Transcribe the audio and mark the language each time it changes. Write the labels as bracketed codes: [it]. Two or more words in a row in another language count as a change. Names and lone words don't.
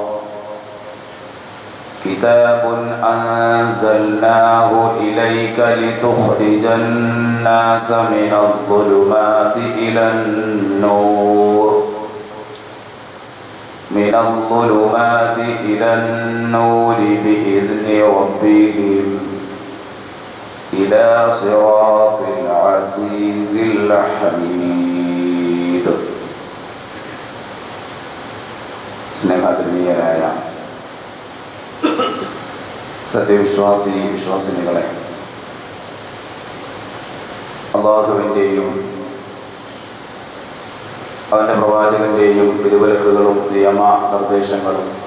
[ar] كتاب أنزلناه إليك لتخرج الناس من الظلمات إلى النور بإذن ربهم إلى صراط العزيز الحميد. [ml] സ്നേഹാദരണീയരായ വിശ്വാസിനികളെ, അല്ലാഹുവിൻ്റെയും അവൻ്റെ പ്രവാചകന്റെയും വിധിവിലക്കുകളും നിയമ നിർദ്ദേശങ്ങളും